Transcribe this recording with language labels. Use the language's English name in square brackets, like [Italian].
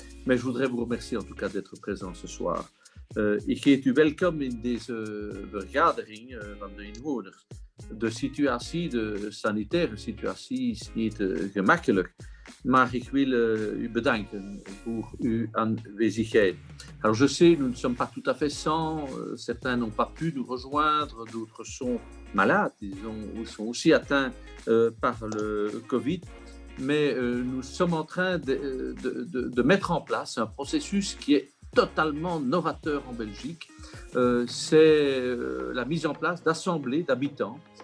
[French] Mais je voudrais vous remercier en tout cas d'être présent ce soir. [Dutch] Ik heet u welkom in deze vergadering van de inwoners. De sanitaire situatie is niet gemakkelijk, maar ik wil u bedanken voor uw aanwezigheid. [French] Alors je sais, nous ne sommes pas tout à fait 100, certains n'ont pas pu nous rejoindre, d'autres sont malades, ils sont aussi atteints par le Covid. Mais nous sommes en train de mettre en place un processus qui est totalement novateur en Belgique. C'est la mise en place d'assemblées d'habitants